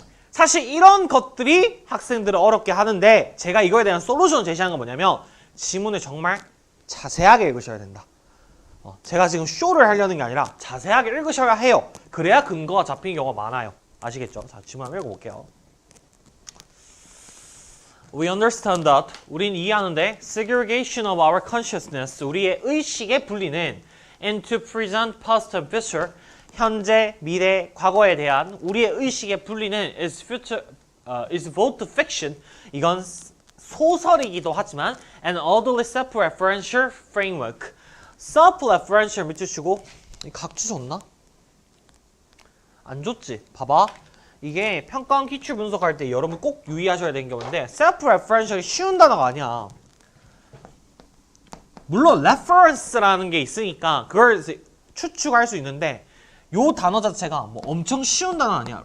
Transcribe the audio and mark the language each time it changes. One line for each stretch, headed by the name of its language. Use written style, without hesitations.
Korean: 사실 이런 것들이 학생들을 어렵게 하는데 제가 이거에 대한 솔루션을 제시한 건 뭐냐면 지문을 정말 자세하게 읽으셔야 된다. 제가 지금 쇼를 하려는 게 아니라 자세하게 읽으셔야 해요. 그래야 근거가 잡히는 경우가 많아요. 아시겠죠? 자, 지문 한번 읽어볼게요.
English: We understand that
Korean: 우린 이해하는데
English: segregation of our consciousness
Korean: 우리의 의식의 분리는
English: into present, past, and future
Korean: 현재, 미래, 과거에 대한 우리의 의식의 분리는
English: is both fiction
Korean: 이건 소설이기도 하지만
English: and orderly self-referential framework self-referential
Korean: 밑줄 치고 각주 줬나? 안 줬지? 봐봐. 이게 평가원 기출 분석할 때 여러분 꼭 유의하셔야 되는 경우인데 self-referential이 쉬운 단어가 아니야. 물론 reference라는 게 있으니까 그걸 추측할 수 있는데 요 단어 자체가 뭐 엄청 쉬운 단어 아니야.